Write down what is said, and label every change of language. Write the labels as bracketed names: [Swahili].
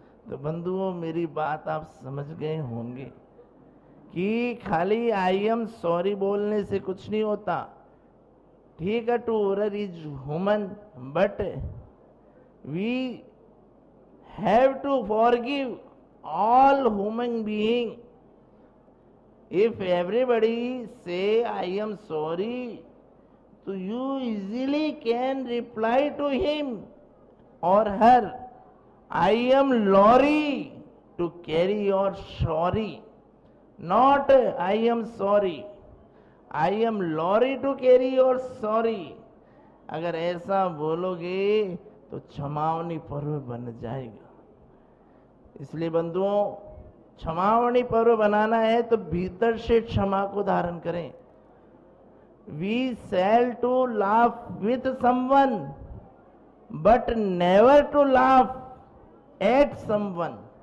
[Hindi] तो बंधुओं मेरी बात आप समझ गए होंगे कि खाली [English] I am sorry [Hindi] बोलने से कुछ नहीं होता। [English] ठीक है, to err is human, but we have to forgive all human being. If everybody say I am sorry, so you easily can reply to him or her, I am lorry to carry your sorry, not I am sorry. I am lorry to carry your sorry. [Hindi] अगर ऐसा बोलोगे तो क्षमावनी पर्व बन जाएगा। इसलिए बंधुओं, क्षमावनी पर्व बनाना है तो भीतर से क्षमा को धारण करें। [English] We sell to laugh with someone but never to laugh at someone.